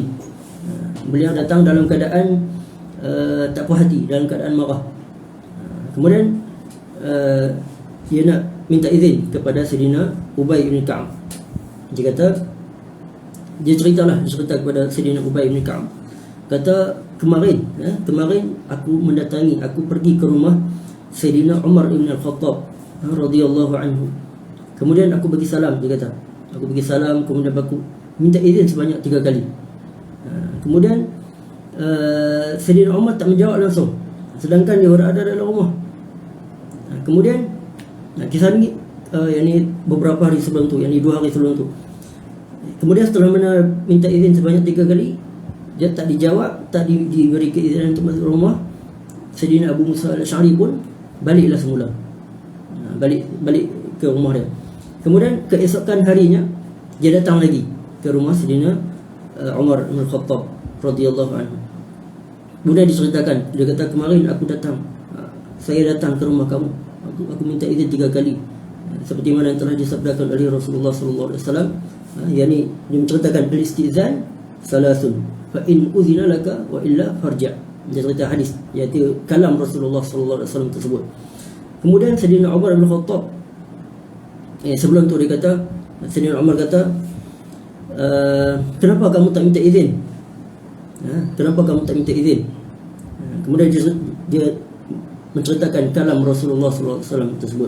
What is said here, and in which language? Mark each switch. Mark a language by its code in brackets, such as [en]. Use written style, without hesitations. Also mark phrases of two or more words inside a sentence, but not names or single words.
[ms] Beliau datang dalam keadaan tak puas hati, dalam keadaan marah. Kemudian dia nak minta izin kepada Sayyidina Ubay bin Ka'b. Dia kata, dia cerita kepada Sayyidina Ubay bin Ka'b. Kata, kemarin aku mendatangi, aku pergi ke rumah Sayyidina Umar ibn Al-Khattab [ar] رضي الله عنه. [ms] Kemudian aku bagi salam, dia kata. Aku bagi salam, kemudian aku minta izin sebanyak 3 kali. Kemudian Sayyidina Umar tak menjawab langsung, sedangkan dia berada dalam rumah. Kemudian kisah ni yang ni beberapa hari sebelum tu, yang ni 2 hari sebelum tu. Kemudian setelah minta izin sebanyak 3 kali, dia tak dijawab, tak diberi keizinan untuk masuk rumah. Sayyidina Abu Musa Al-Asy'ari pun baliklah semula, balik ke rumah dia. Kemudian keesokan harinya dia datang lagi ke rumah Sayyidina Umar bin Khattab [ar] رضي الله عنه. [ms] Kemudian diceritakan, dia kata, kemarin saya datang ke rumah kamu, aku minta izin 3 kali, seperti mana yang telah disabdakan oleh Rasulullah [ar] صلى الله عليه وسلم. [ms] Yani dia menceritakan [ar] الاستئذان ثلاث فإن أذن لك وإلا فارجع. [ms] Dia cerita hadis, iaitu kalam Rasulullah [ar] صلى الله عليه وسلم [ms] tersebut. Kemudian Sayyidina Umar bin Khattab, sebelum tu dia kata, Sayyidina Umar kata, kenapa kamu tak minta izin? Kenapa kamu tak minta izin? Kemudian dia menceritakan kalam Rasulullah [ar] صلى الله عليه وسلم [ms] tersebut.